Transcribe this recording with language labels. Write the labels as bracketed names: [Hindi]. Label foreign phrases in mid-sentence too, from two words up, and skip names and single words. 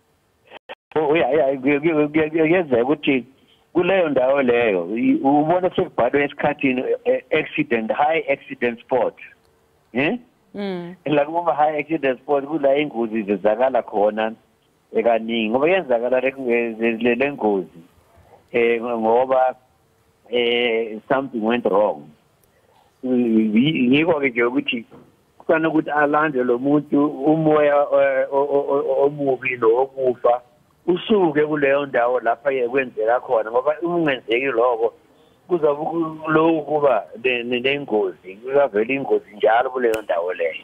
[Zulu] Kuyenzeka ukuthi kuleyo ndawo leyo ubona sekubhalwe esikhathini [English] high accident spot [Zulu] la kuma [English] high accident spot [Zulu] kula ingozi zizakala khona ekaningi ngoba yenzakala le ngozi ngoba [English] something went wrong. [Zulu] Ngiko ke nje ukuthi kufanele ukuthi alande lo muntu umoya omubi nokufa usuke kuleyo ndawo lapha yekwenzeka khona ngoba ungenzeki lokho kuzabe lokhu kuba nengozi kuvele ingozi njalo kuleyo ndawo leyo.